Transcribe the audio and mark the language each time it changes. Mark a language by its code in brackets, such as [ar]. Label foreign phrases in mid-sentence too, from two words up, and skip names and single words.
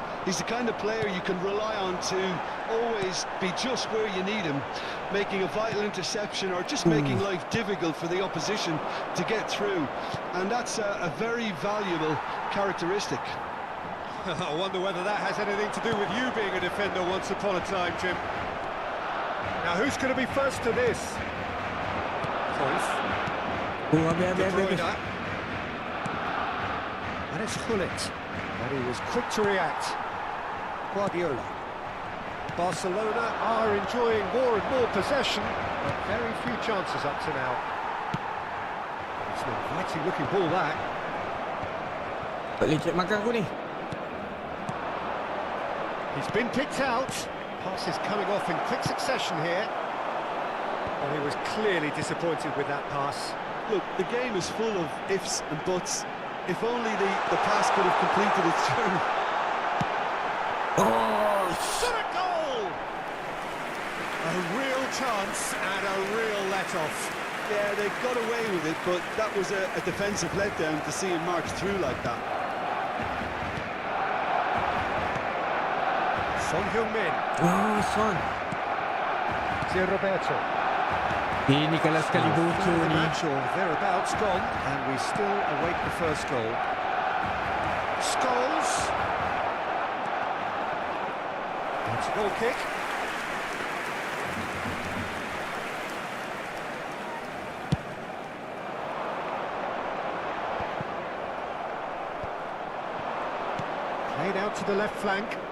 [en] He's the kind of player you can rely on to always be just where you need him, making a vital interception or just making life difficult for the opposition to get through. And that's a very valuable characteristic. I wonder whether that has anything to do with you being a defender once upon a time, Jim. Now, who's going to be first to this? Cruyff. De Bruyne. And it's Gullit. And he was quick to react. Guardiola. Barcelona are enjoying more and more possession, but very few chances up to now. It's an inviting looking ball, that. [ms] Tak boleh cek makan aku ni. [en] He's been picked out. Pass is coming off in quick succession here. And he was clearly disappointed with that pass. Look, the game is full of ifs and buts. If only the pass could have completed its journey. Oh, What a goal! A real chance and a real let-off. Yeah, they got away with it, but that was a defensive letdown to see him march through like that. Son Heung-min. oh, Son. Roberto. [ms] Ini kalau sekali bocor [en] The [ms] ni. [en] match or thereabouts gone, and we still await the first goal. Scholes. It's a goal kick. Played out to the left flank.